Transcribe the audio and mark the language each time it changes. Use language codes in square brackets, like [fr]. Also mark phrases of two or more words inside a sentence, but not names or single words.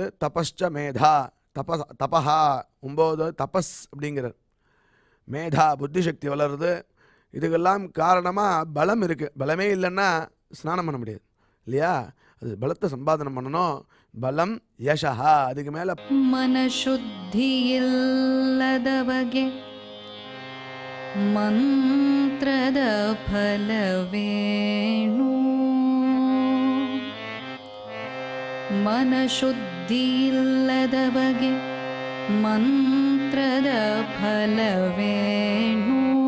[sa] तपश्च मेधा, तपः [ta] 9 தபஸ் அப்படிங்கிறார். மேதா புத்தி சக்தி வளருது. இதுக்கெல்லாம் காரணமாக பலம் இருக்குது. பலமே இல்லைன்னா ஸ்நானம் பண்ண முடியாது இல்லையா. அது பலத்தை சம்பாதனம் பண்ணணும். [sa] बलं यशः. [ta] அதுக்கு மேலே [kn] ಮನಶುದ್ಧಿ ಇಲ್ಲದವಗೆ ಮಂತ್ರದ ಫಲವೇಣು. ಮನಶುದ್ಧಿ ಇಲ್ಲದವಗೆ ಮಂತ್ರದ ಫಲವೇಣು.